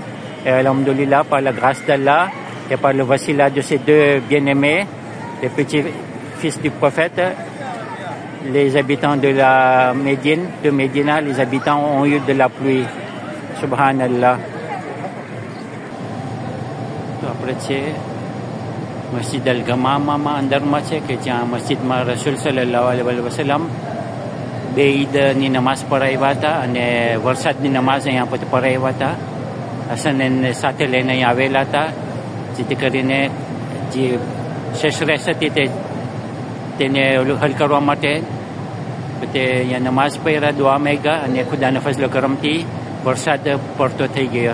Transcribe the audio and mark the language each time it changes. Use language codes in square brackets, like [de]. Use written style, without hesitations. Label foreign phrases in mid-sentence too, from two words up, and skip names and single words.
[fr] Et alhamdoulilah, par la grâce d'Allah et par le wasila de ces deux bien-aimés, les petits-fils du prophète, les habitants de la Médina, les habitants ont eu de la pluie. Subhanallah. Après c'est [gu] Masjid Al-Gamama andar છે કે જ્યાં મસ્જિદમાં રસૂલ [ar] صلى الله عليه وسلم [gu] બે ઈદની નમાઝ પઢાવ્યા હતા અને વરસાદની નમાઝ અહીંયા પર પઢાવ્યા હતા. હસનને સાથે લઈને અહીં આવેલા હતા જેથી કરીને જે શેષરેસ હતી તેને હલ કરવા માટે તે અહીંયા નમાઝ પઢ્યા, દુઆ માંગ્યા અને ખુદાના ફઝલ કરમથી વરસાદ પડતો થઈ ગયો.